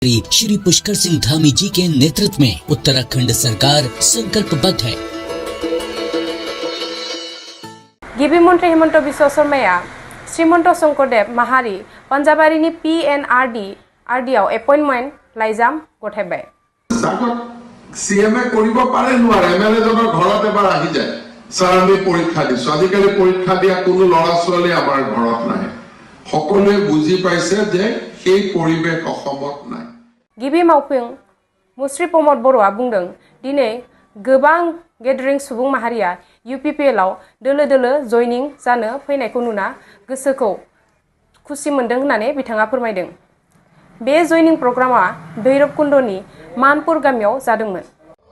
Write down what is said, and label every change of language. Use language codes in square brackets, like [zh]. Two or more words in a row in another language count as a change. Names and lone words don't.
[hi] श्री पुष्कर सिंह धामी जी के नेतृत्व में उत्तराखंड सरकार संकल्पबद्ध है। [brx] गिबि मंत्री हेमंत बिश्व शर्माया श्रीमंत शंकरदेव माहारि पान्जाबारिनि PNRD एपइन्टमेन्ट लाइजाम गथायबाय। [as] CMA কৰিব পাৰে নোৱাৰে MLA জনৰ ঘৰত এবাৰ আহি যায় স্যাৰ আমি পৰীক্ষা দিছো আজিকালি পৰীক্ষা দিয়া কোনো লৰা ছোৱালী আমাৰ ঘৰত নাই সকলোৱে বুজি পাইছে যে সেই পৰিবেশ অসমত নাই। [brx] गिबि मावफुं मुस्रि प्रमद बर'आ बुंदों दिनै गोबां गेदारिं सुबुं माहारिया UPPL आव दोलो दोलो जयनिं जानो फैनायखौ नुना गोसोखौ खुसि मोनदों होननानै बिथाङा फोरमायदों। बे जयनिं प्रग्रामा भैरबकुंडनि मानपुर गामियाव जादोंमोन।